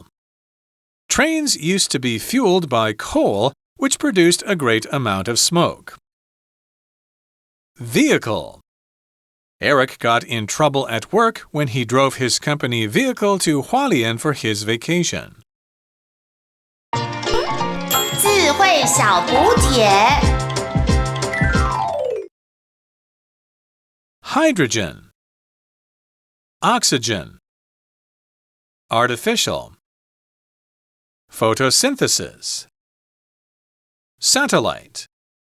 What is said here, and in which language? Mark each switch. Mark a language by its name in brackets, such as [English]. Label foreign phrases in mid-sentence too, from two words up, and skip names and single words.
[English] Trains used to be fueled by coal, which produced a great amount of smoke. Vehicle. Eric got in trouble at work when he drove his company vehicle to Hualien for his vacation. [Chinese] 智慧小补帖 [English] Hydrogen. Oxygen. Artificial. Photosynthesis. Satellite.